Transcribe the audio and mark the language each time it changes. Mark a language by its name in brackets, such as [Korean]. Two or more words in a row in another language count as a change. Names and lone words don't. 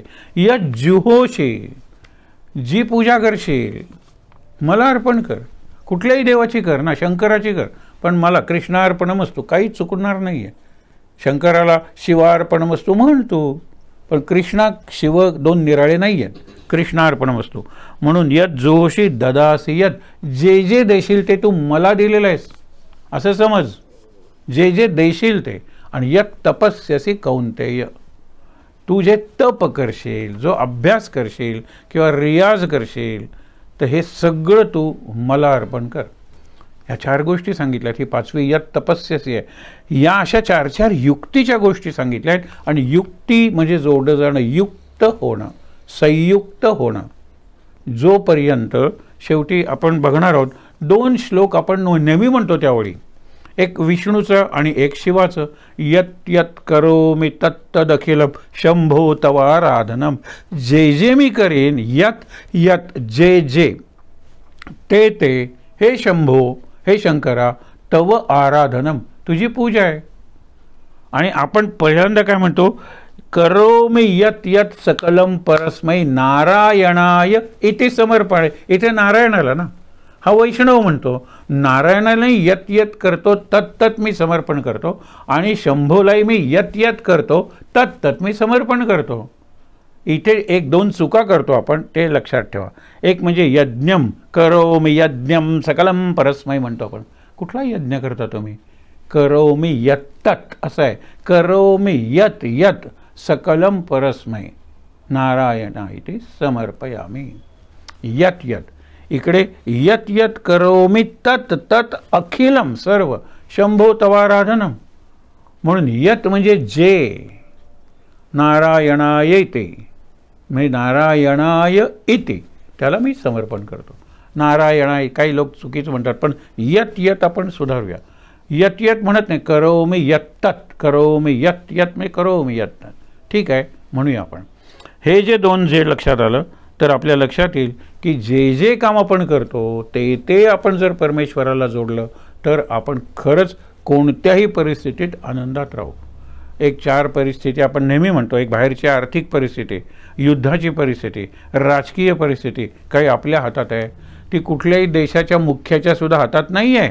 [Sanskrit] यत जुहोशी, [Marathi] जी पूजा करशील मला अर्पण कर. कुठल्याही देवाची कर ना, शंकराची कर, पण मला कृष्णार्पणमस्तू. काही चुकणार नाही आहे. शंकराला शिवार्पणमस्तू म्हणतो, पण कृष्णा शिव 2 निराळे नाही आहेत. [Sanskrit] कृष्णार्पणमस्तू. म्हणून यत जोशी ददासी यत, [Marathi] जे जे देशील ते तू मला दिलेलं आहेस असं समज. जे जे देशील ते. आणि [Sanskrit] यत तपस्यसी कौंतेय, [Marathi] तू जे तप करशील, जो अभ्यास करशील किंवा रियाज करशील, तर हे सगळं तू मला अर्पण कर. ह्या 4 गोष्टी सांगितल्यात. ही 5वी [Sanskrit] यत तपस्यसी [Marathi] आहे. या अशा 4 युक्तीच्या गोष्टी सांगितल्या आहेत. आणि युक्ती म्हणजे जोडलं जाणं, युक्त होणं, संयुक्त होणं. जोपर्यंत शेवटी आपण बघणार आहोत 2 श्लोक आपण नेहमी म्हणतो त्यावेळी, एक विष्णूचं आणि एक शिवाचं. [Sanskrit] यत यत करोमि तत्तदखिलम शंभो तवाराधनम. [Marathi] जे जे मी करेन, [Sanskrit] यत यत [Marathi] जे जे, ते ते, हे शंभो, हे शंकरा, [Sanskrit] तव आराधनम, [Marathi] तुझी पूजा आहे. आणि आपण पहिल्यांदा काय म्हणतो, [Sanskrit] करोमि यत यत सकलम परस्मै नारायणाय इथे समर्पणे. [Marathi] इथे नारायणाला ना, हा वैष्णव म्हणतो. नारायणाला [Sanskrit] यत यत [Marathi] करतो, तत्तत मी समर्पण करतो. आणि शंभोलाही मी [Sanskrit] यत यत [Marathi] करतो, तत्तत मी समर्पण करतो. इथे 1-2 चुका करतो आपण, ते लक्षात ठेवा. एक म्हणजे [Sanskrit] यज्ञम करोमि यज्ञम सकलम परस्मै [Marathi] म्हणतो आपण. कुठला यज्ञ करता तुम्ही? [Sanskrit] करोमि यत्तत [Marathi] असं आहे. [Sanskrit] करोमि यत यत सकलम परस्मै नारायणा इति समर्पयामी. यत यत. इकडे यत यत करोमि तत तत अखिलम सर्व शंभो तवाराधनम. [Marathi] म्हणून यत म्हणजे जे, नारायणाय ते, म्हणजे नारायणाय इति, त्याला मी समर्पण करतो. नारायणाय काही लोक चुकीचं म्हणतात, पण [Sanskrit] यत यत [Marathi] आपण सुधारूया. [Sanskrit] यत यत [Marathi] म्हणत नाही, [Sanskrit] करोमि यत्तत, करोमि यत यत म्हणजे करोमि यत्तत. [Marathi] ठीक आहे, म्हणूया आपण. हे जे 2 जे लक्षात आलं तर आपल्या लक्षात येईल की जे जे काम आपण करतो ते ते आपण जर परमेश्वराला जोडलं तर आपण खरंच कोणत्याही परिस्थितीत आनंदात राहू. एक 4 परिस्थिती आपण नेहमी म्हणतो. एक बाहेरची आर्थिक परिस्थिती, युद्धाची परिस्थिती, राजकीय परिस्थिती काही आपल्या हातात आहे, ती कुठल्याही देशाच्या मुख्याच्या सुद्धा हातात नाही आहे.